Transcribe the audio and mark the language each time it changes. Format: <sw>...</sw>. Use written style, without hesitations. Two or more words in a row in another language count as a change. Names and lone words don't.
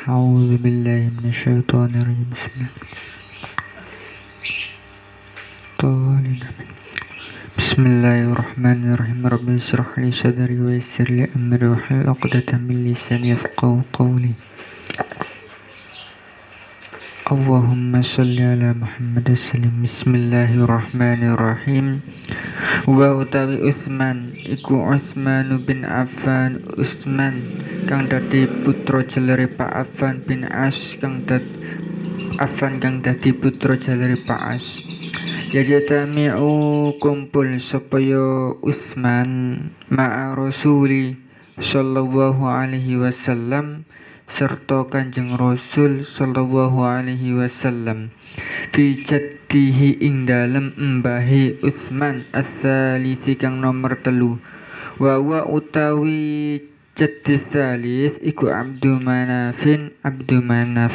<ar>أعوذ بالله من الشيطان الرجيم. بسم الله الرحمن الرحيم. رب اشرح لي صدري ويسر لي أمري واحلل عقدة من لساني يفقهوا قولي. اللهم صل على محمد سلم. بسم الله الرحمن الرحيم.</ar> <jv>Wa utawi Utsman iku Utsman bin Affan. Utsman kang dadi putra jelere Pak Affan bin As kang dadi putra jelere Pak As. Yajtami'u kumpul supaya Utsman</jv> <ar>مع رسول صلى الله عليه وسلم</ar> <jv>serta Kanjeng Rasul</jv> <ar>صلى الله عليه وسلم في جده</ar> <jv>ing dalem embahe Utsman as-salisi kang nomor 3 wa utawi</jv> <ar>جد ثالث</ar> <jv>iku Abdu Manaf.</jv>